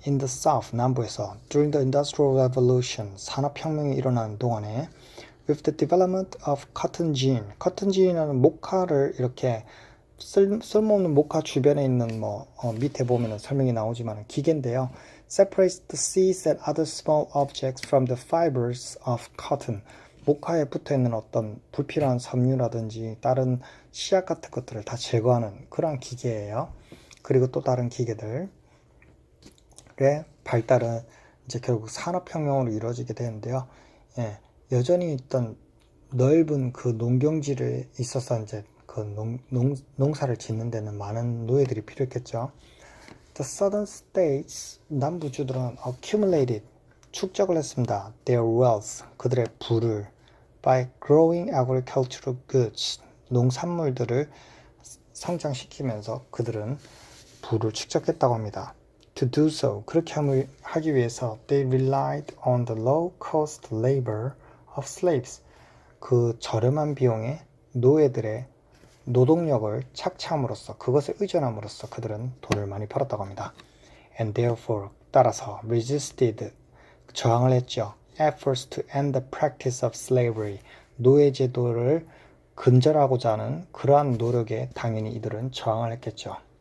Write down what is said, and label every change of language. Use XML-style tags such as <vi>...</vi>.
<en>In the South,</en> <ko>남부에서</ko> <en>during the Industrial Revolution,</en> <ko>산업혁명이 일어나는 동안에</ko> <en>with the development of cotton gin,</en> <ko>cotton gin이라는 목화를 이렇게 쓸모없는 목화 주변에 있는 밑에 보면은 설명이 나오지만 기계인데요.</ko> <en>Separates the seeds and other small objects from the fibers of cotton.</en> <ko>목화에 붙어있는 어떤 불필요한 섬유라든지 다른 씨앗 같은 것들을 다 제거하는 그런 기계예요. 그리고 또 다른 기계들의 발달은 이제 결국 산업혁명으로 이루어지게 되는데요. 여전히 있던 넓은 그 농경지를 있어서 이제 그 농사를 짓는 데는 많은 노예들이 필요했겠죠.</ko> <en>The southern states,</en> <ko>남부주들은</ko> <en>accumulated,</en> <ko>축적을 했습니다.</ko> <en>Their wealth,</en> <ko>그들의 부를</ko> <en>by growing agricultural goods,</en> <ko>농산물들을 성장시키면서 그들은 부를 축적했다고 합니다.</ko> <en>To do so,</en> <ko>그렇게 하기 위해서</ko> <en>they relied on the low-cost labor of slaves.</en> <ko>그 저렴한 비용의 노예들의 노동력을 착취함으로써 그것에 의존함으로써 그들은 돈을 많이 벌었다고 합니다.</ko> <en>And therefore,</en> <ko>따라서</ko> <en>resisted,</en> <ko>저항을 했죠.</ko> <en>Efforts to end the practice of slavery,</en> <ko>노예 제도를 근절하고자 하는 그러한 노력에 당연히 이들은 저항을 했겠죠.</ko>